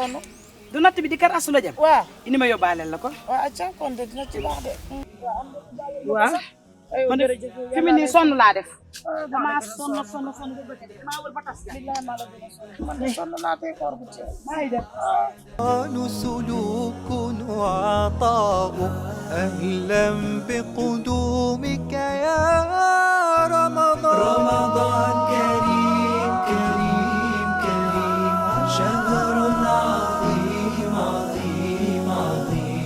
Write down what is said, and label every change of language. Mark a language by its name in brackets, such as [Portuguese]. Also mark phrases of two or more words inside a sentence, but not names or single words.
[Wolof] sonn du natt bi di kër astu la jëm waaw ini ma yóbbaaleel la ko waaw acca kon de dina ci baax de waaw man de fi mu nii sonn laa def damaa sonn ba bëgg damaa wër ba tas billahi maa la gën a sonn man de sonn naa tey koor bu ci maa ngi def [Arabic] سلوك وعطاء أهلا بقدومك يا رمضان. رمضان كريم كريم كريم، شهر عظيم عظيم عظيم.